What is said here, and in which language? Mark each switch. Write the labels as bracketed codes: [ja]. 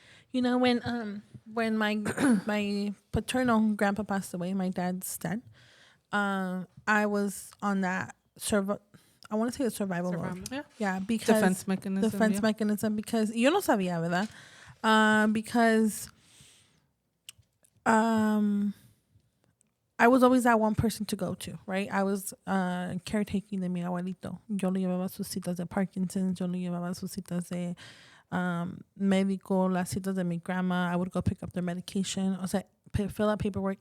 [en] You know, when my my paternal grandpa passed away, my dad's dad, I was on that I want to say the survival mode. Yeah, because Defense mechanism. Defense mechanism, because yo no sabía, ¿verdad? Because I was always that one person to go to, right? I was caretaking de mi abuelito. [es] Yo le llevaba sus citas de Parkinson's, yo le llevaba sus citas de médico, las citas de mi grandma. I would go pick up their medication. O sea, fill out paperwork.